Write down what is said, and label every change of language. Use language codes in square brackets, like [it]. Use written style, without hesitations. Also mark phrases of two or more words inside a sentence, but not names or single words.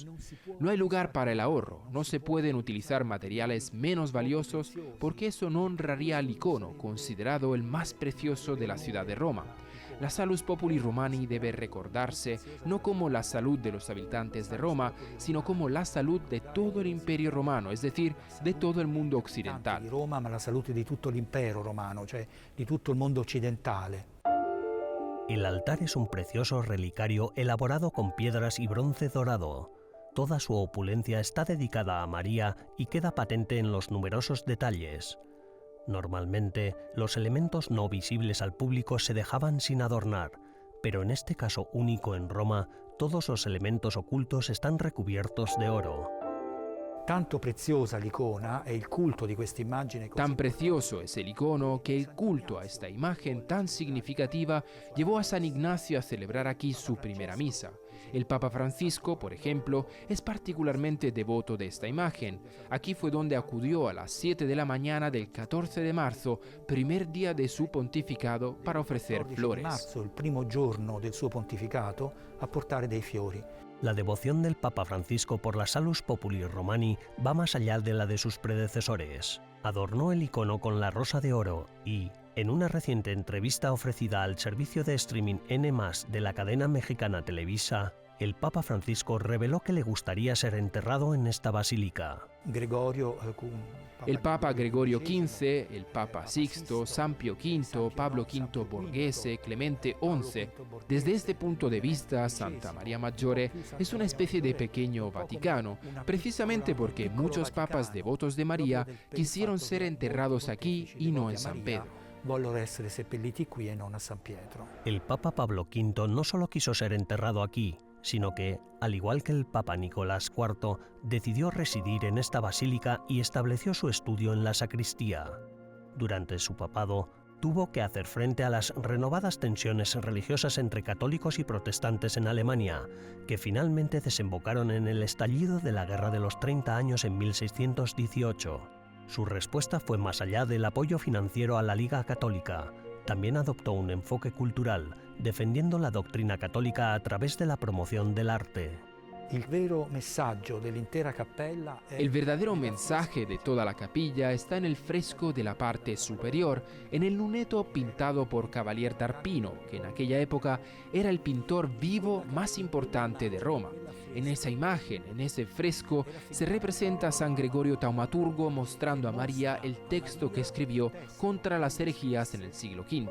[es] No hay lugar para el ahorro, no se pueden utilizar materiales menos valiosos porque eso no honraría al icono, considerado el más precioso de la ciudad de Roma. La Salus Populi Romani debe recordarse no como la salud de los habitantes de Roma, sino como la salud de todo el Imperio Romano, es decir, de todo el mundo occidental. [it] Di Roma, ma la salute di tutto l'impero romano, cioè di tutto il mondo occidentale. [es] El altar es un precioso relicario elaborado con piedras y bronce dorado. Toda su opulencia está dedicada a María y queda patente en los numerosos detalles. Normalmente, los elementos no visibles al público se dejaban sin adornar, pero en este caso único en Roma, todos los elementos ocultos están recubiertos de oro. [it] Tanto preziosa l'icona e il culto di questa immagine così [es] Tan precioso es el icono que el culto a esta imagen tan significativa llevó a San Ignacio a celebrar aquí su primera misa. El Papa Francisco, por ejemplo, es particularmente devoto de esta imagen. Aquí fue donde acudió a las 7 de la mañana del 14 de marzo, primer día de su pontificado, para ofrecer 14 flores. [it] marzo, il primo giorno del suo pontificato, a portare dei fiori. [es] La devoción del Papa Francisco por la Salus Populi Romani va más allá de la de sus predecesores. Adornó el icono con la rosa de oro y, en una reciente entrevista ofrecida al servicio de streaming N+, de la cadena mexicana Televisa, el Papa Francisco reveló que le gustaría ser enterrado en esta basílica. El Papa Gregorio XV, el Papa Sixto, San Pío V, Pablo V Borghese, Clemente XI. Desde este punto de vista, Santa María Maggiore es una especie de pequeño Vaticano, precisamente porque muchos papas devotos de María quisieron ser enterrados aquí y no en San Pedro. [it] Vollero essere seppelliti qui e non a San Pietro. [es] El Papa Pablo V no solo quiso ser enterrado aquí, sino que, al igual que el Papa Nicolás IV, decidió residir en esta basílica y estableció su estudio en la sacristía. Durante su papado, tuvo que hacer frente a las renovadas tensiones religiosas entre católicos y protestantes en Alemania, que finalmente desembocaron en el estallido de la Guerra de los 30 años en 1618. Su respuesta fue más allá del apoyo financiero a la Liga Católica. También adoptó un enfoque cultural, defendiendo la doctrina católica a través de la promoción del arte. [it] Il vero messaggio dell'intera cappella è [es] El verdadero mensaje de toda la capilla está en el fresco de la parte superior, en el luneto pintado por Cavalier d'Arpino, que en aquella época era el pintor vivo más importante de Roma. En esa imagen, en ese fresco, se representa a San Gregorio Taumaturgo mostrando a María el texto que escribió contra las herejías en el siglo V.